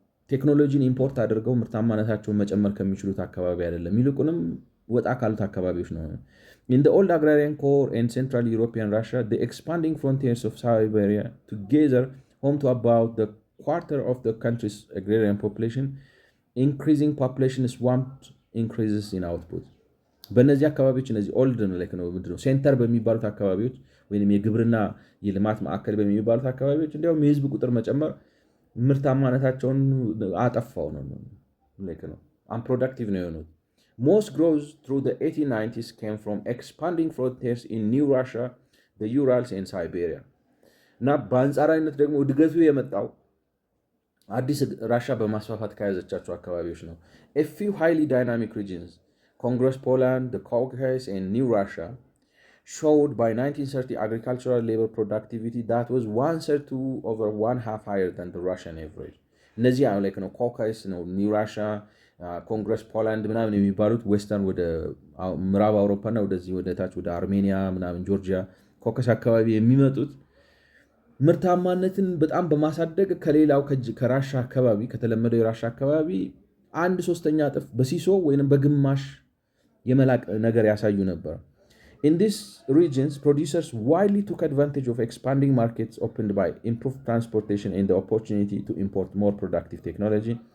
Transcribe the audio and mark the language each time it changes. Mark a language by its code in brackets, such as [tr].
[am] ቴክኖሎጂን ኢምፖርት አድርገው ምርታማነታቸውን መጨመር ከሚችሉት አካባቢ አይደለም፣ ይልቁንም ወጣ ካሉት አካባቢዎች ነው። [en] In the old agrarian core and Central European Russia, the expanding frontiers of Siberia, together home to about the quarter of the country's agrarian population, increasing population swamped increases in output. [am] በእነዚህ አካባቢዎች እነዚህ ኦልድ ነው ሴንተር በሚባሉት አካባቢዎች ወይም የግብርና የልማት ማዕከል በሚባሉት አካባቢዎች እንዲያውም የህዝብ ቁጥር መጨመር ምርታማነታቸውን አጠፋው ነው unproductive ነው የሆኑት። [en] Most growth through the 1890s came from expanding frontiers in New Russia, the Urals and Siberia. [am] እና በአንጻራዊነት ደግሞ እድገቱ የመጣው አዲስ ራሻ በማስፋፋት ከያዘቻቸው አካባቢዎች ነው። [en] A few highly dynamic regions, Congress Poland, the Caucasus and New Russia, showed by 1930 agricultural labor productivity that was 1/3 to over 1/2 higher than the Russian average. [am] እነዚህ ነው ኮካስ ነው ኒው ራሻ ኮንግረስ ፖላንድ ምናምን የሚባሉት ዌስተርን ወደ ምዕራብ አውሮፓና ወደዚህ ወደ ታች ወደ አርሜኒያ ምናምን ጆርጂያ ኮካስ አካባቢ የሚመጡት ምርታማነትን በጣም በማሳደግ ከሌላው ከራሻ አካባቢ ከተለመደው የራሻ አካባቢ 1/3 እጥፍ በሲሶ ወይንም በግማሽ የመላቅ ነገር ያሳዩ ነበር። [en] In these regions, producers widely took advantage of expanding markets opened by improved transportation and the opportunity to import more productive technology.